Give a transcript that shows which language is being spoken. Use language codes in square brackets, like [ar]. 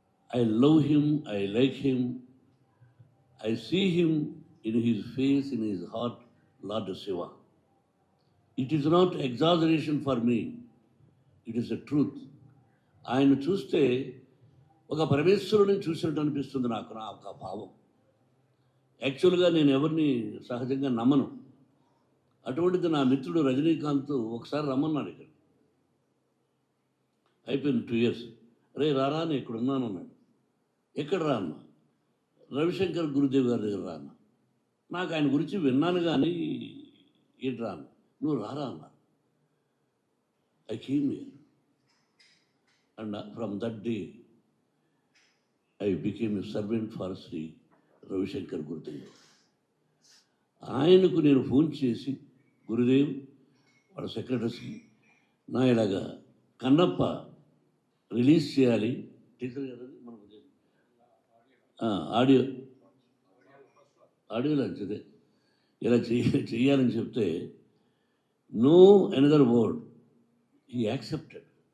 [en] I love him, I like him, I see him in his face, in his heart, Lord Shiva. It is not exaggeration for me, it is a truth. [te] ఆయన చూస్తే ఒక పరమేశ్వరుడిని చూసినట్టు అనిపిస్తుంది నాకు, నా ఒక భావం. యాక్చువల్గా నేను ఎవరిని సహజంగా నమ్మను. అటువంటిది నా మిత్రుడు రజనీకాంత్ ఒకసారి రమ్మన్నాడు ఇక్కడ. అయిపోయింది [en] 2 years. [te] రే రారా అని ఇక్కడ ఉన్నాను అన్నాడు. ఎక్కడ రా అన్న? రవిశంకర్ గురుదేవ్ గారి దగ్గర రా అన్న. నాకు ఆయన గురించి విన్నాను కానీ ఏంటి రా అన్న. నువ్వు రారా అన్న. [en] I came here and from that day I became a servant for Sri Ravi Shankar Gurudev. [te] ఆయనకు నేను ఫోన్ చేసి గురుదేవ్ వాళ్ళ సెక్రటరీస్కి నా ఇలాగా కన్నప్ప రిలీజ్ చేయాలి, టీచర్ గారు మనకు ఆడియో లాంచ్ అదే ఇలా చెయ్యాలని చెప్తే [en] No another word he accepted.